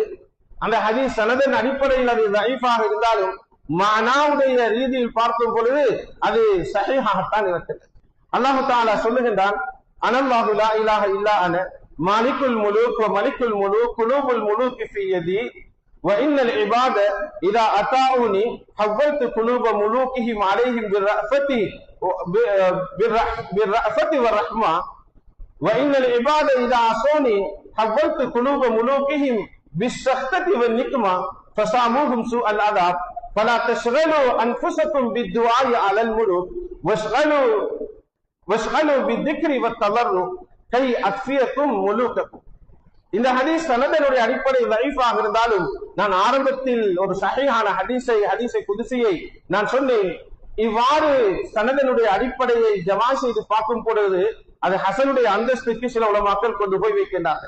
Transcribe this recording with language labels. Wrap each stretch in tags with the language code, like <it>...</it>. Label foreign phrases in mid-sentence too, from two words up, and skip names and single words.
<ta>அந்த ஹதீஸ் சனதின் அடிப்படையில் அது தைஃபாக இருந்தாலும் மானாவுடைய ரீதியில் பார்க்கும் பொழுது அது சஹீஹாகத்தான் இருக்கிறது. அல்லாஹ் தஆலா சொல்லுகின்றான்,</ta> <ar>أنا الله لا إله إلا أنا مالك الملوك وملك الملوك قلوب الملوك في يدي وإن العباد إذا أطاعوني حولت قلوب ملوكهم عليهم بالرأفة والرحمة وإن العباد إذا عصوني حولت قلوب ملوكهم بالسخطة والنقمة فساموهم سوء العذاب فلا تشغلوا أنفسكم بالدعاء على الملوك واشغلوا بالذكر والتضرع كي أكفيكم ملوككم.</ar> <ta>இந்த ஹதீஸ் சனதனுடைய அடிப்படை லைஃபாக இருந்தாலும் நான் ஆரம்பத்தில் ஒரு சஹீஹான ஹதீஸை குதுசியை நான் சொன்னேன். இவ்வாறு சனதனுடைய அடிப்படையை ஜமா செய்து பார்க்கும் பொழுது அது ஹசனுடைய அந்தஸ்துக்கு சில உலமாக்கள் கொண்டு போய் வைக்கின்றார்கள்.</ta>